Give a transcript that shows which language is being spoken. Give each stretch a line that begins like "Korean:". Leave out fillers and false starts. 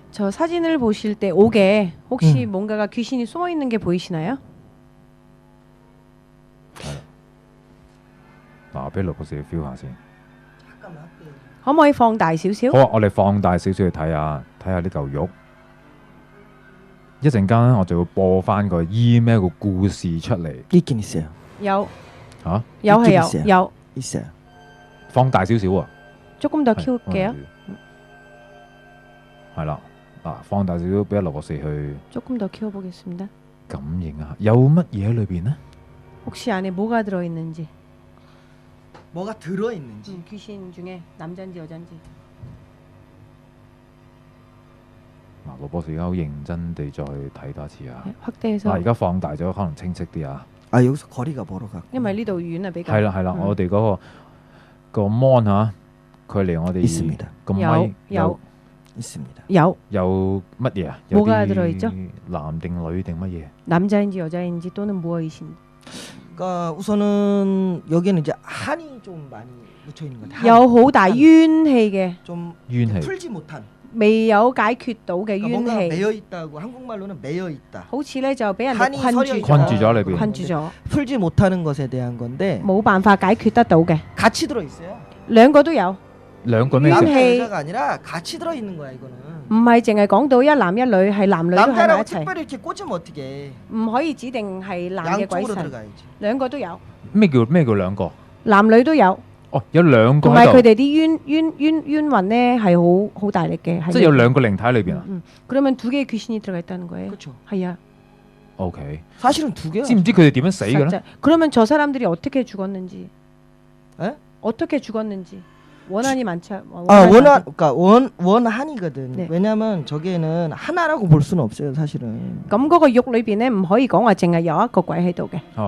Korean: 저 사진을 보실 때 옥에 혹시 뭔가가 귀신이 숨어 있는 게 보이시나요?
Cantonese: 嗱，俾盧博士 feel 下先。可唔可以放大少少？好啊，我哋放大少少去睇下呢嚿肉。一陣間我就會播翻個 email 個故事出嚟。
Korean: 있긴 있어요。
Cantonese: 有。嚇？有係有。有。
Korean: 있어요。
Cantonese: 放大少少啊。
Korean: 조금 더 키울게요。
Cantonese: 係啦，嗱，放大少少俾阿盧博士去。
Korean: 조금 더 키워보겠습니다。
Cantonese: 感應下，有乜嘢喺裏邊呢？
Korean: 혹시 안에 뭐가 들어있는지. 뭐가 들어있는지. 귀신 중에 남자인지 여자인지.
Cantonese: 嗱，盧博士而家好認真地再睇多一次啊。
Korean: 확대해서。
Cantonese: 而家放大咗，可能清晰啲啊。
Korean: 여기서 거리가 멀어가。
Cantonese: 因為呢度遠啊比較。係啦，我哋嗰個 mon 嚇，距離我哋個咪有。
Korean: 있습니다。
Cantonese: 有乜嘢啊？
Korean: 뭐가 들어있죠?
Cantonese: 男定女定乜嘢？
Korean: 남자인지 여자인지 또는 무엇이신지. 그러니까 우선은 여기는 이제 한이 좀 많이 묻혀 있는 것 같아요.
Cantonese: 有好大冤氣嘅。
Korean: 좀 풀지 못한.
Cantonese: 未有解決到嘅冤氣。
Korean: 뭔가 매여 있다고 한국말로는 매여 있다.
Cantonese: 好似咧就俾人困住咗裏邊。困住咗。
Korean: 풀지 못하는 것에 대한 건데.
Cantonese: 冇辦法解決得到嘅。
Korean: 같이 들어 있어요.
Cantonese: 兩個都有。兩個咩？
Korean: 남자 여자가 아니라 같이 들어 있는 거야 이거는.
Cantonese: 唔係淨係講到一男一女，係男女都喺埋一齊。
Korean: 특별히 이렇게 꽂으면 어떻게?
Cantonese: 唔可以指定係男嘅鬼神。兩個都有。咩叫兩個？男女都有。哦，有兩個。同埋佢哋啲冤魂咧係好大力嘅。即係有兩個靈體喺裏邊啊。
Korean: 그러면 두 개의 귀신이 들어가 있다는 거예요. 그렇죠.
Cantonese: 係啊。 OK。
Korean: 사실은 두 개야.
Cantonese: 知唔知佢哋點樣死嘅咧？
Korean: 그러면 저 사람들이 어떻게 죽었는지. 에? 어떻게 죽었는지. 원한이 많죠. 그러니까 원한이거든. 네. 왜냐면 저기에는 하나라고 볼 수는 없어요, 사실은.
Cantonese: 咁嗰個肉裏邊咧唔可以講話淨係有一個鬼喺度嘅。